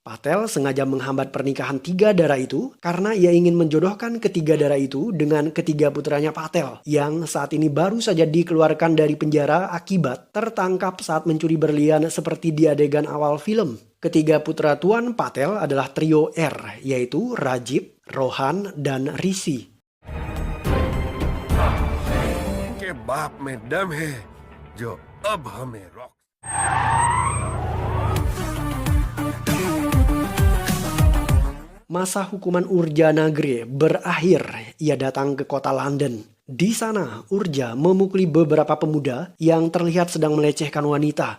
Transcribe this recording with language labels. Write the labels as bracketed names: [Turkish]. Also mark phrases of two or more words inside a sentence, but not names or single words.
[Indonesian] Patel sengaja menghambat pernikahan tiga darah itu karena ia ingin menjodohkan ketiga darah itu dengan ketiga putranya Patel yang saat ini baru saja dikeluarkan dari penjara akibat tertangkap saat mencuri berlian seperti di adegan awal film. Ketiga putra Tuan Patel adalah trio R, yaitu Rajib, Rohan, dan Rishi. [Hindi] के बाप में दम है जो अब हमें रोक [Indonesian] Masa hukuman Urja Nagre berakhir. Ia datang ke kota London. Di sana, Urja memukuli beberapa pemuda yang terlihat sedang melecehkan wanita.